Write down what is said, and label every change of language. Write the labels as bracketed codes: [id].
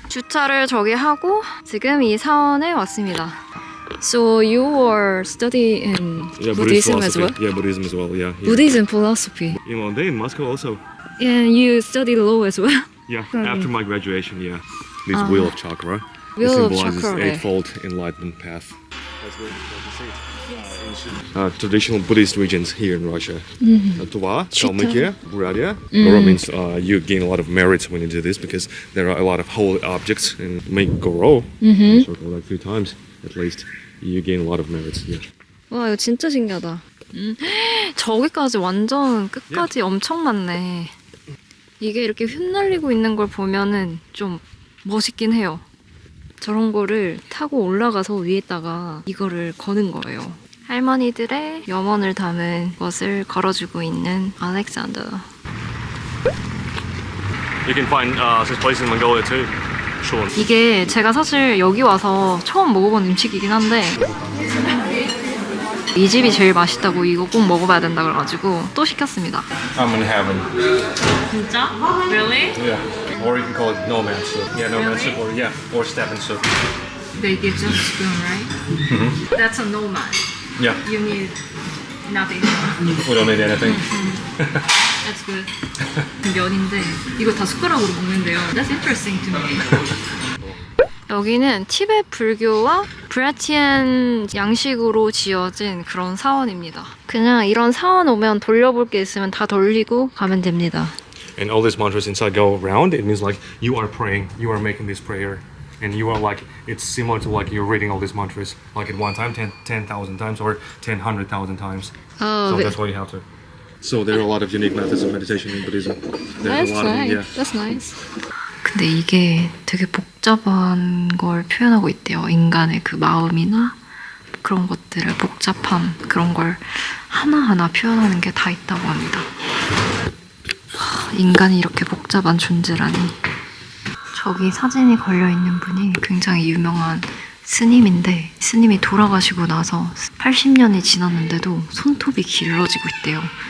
[ko] 주차를 저기 하고 지금 이 사원에 왔습니다. [en] So you were studying Buddhism as well? Yeah, Buddhism as well. Yeah. Buddhism philosophy. In Ulan-Ude, in Moscow also. And you studied law as well? Yeah. After my graduation, yeah. This wheel of chakra. Wheel of symbolizes chakra, okay. eightfold enlightenment path. Traditional Buddhist regions here in Russia. Tuva, Kalmykia, Buryatia. Goro means you gain a lot of merits when you do this because there are a lot of holy objects and make Goro, circle like 3 times at least. You gain a lot of merits. Yeah. [ko] 와 이거 진짜 신기하다. 저기까지 완전 끝까지 엄청 많네. 이게 이렇게 흩날리고 있는 걸 보면은 좀 멋있긴 해요. 저런 거를 타고 올라가서 위에다가 이거를 거는 거예요. 할머니들의 염원을 담은 것을 걸어주고 있는 알렉산더. [en] You can find such places in Mongolia too. Sure. [ko] 이게 제가 사실 여기 와서 처음 먹어본 음식이긴 한데 이 집이 제일 맛있다고 이거 꼭 먹어봐야 된다 그래가지고 또 시켰습니다. [en] I'm in heaven. [ko] 진짜? [en] Really? Yeah. Or you can call it nomad soup. Yeah, nomad soup or or steppen soup. they give just a spoon, right? That's a nomad. Yeah. You need nothing. We don't need anything. That's good. [ko] 면인데 이거 다 숟가락으로 먹는데요. [en] That's interesting to me. [ko] 여기는 티베트 불교와 부랴티안 양식으로 지어진 그런 사원입니다. 그냥 이런 사원 오면 돌려볼 게 있으면 다 돌리고 가면 됩니다. [en] And all these mantras inside go around. It means like you are praying, you are making this prayer, and you are like it's similar to like you're reading all these mantras like at one time 10,000 times or 100,000 times. Oh, So that's why you have to. So there are a lot of unique methods of meditation in Buddhism. There's a lot of them, yeah. nice. That's nice. [ko] 근데 이게 되게 복잡한 걸 표현하고 있대요. 인간의 그 마음이나 그런 것들을 복잡함 그런 걸 하나하나 표현하는 게 다 있다고 합니다. 인간이 이렇게 복잡한 존재라니. 저기 사진이 걸려있는 분이 굉장히 유명한 스님인데 스님이 돌아가시고 나서 80년이 지났는데도 손톱이 길러지고 있대요.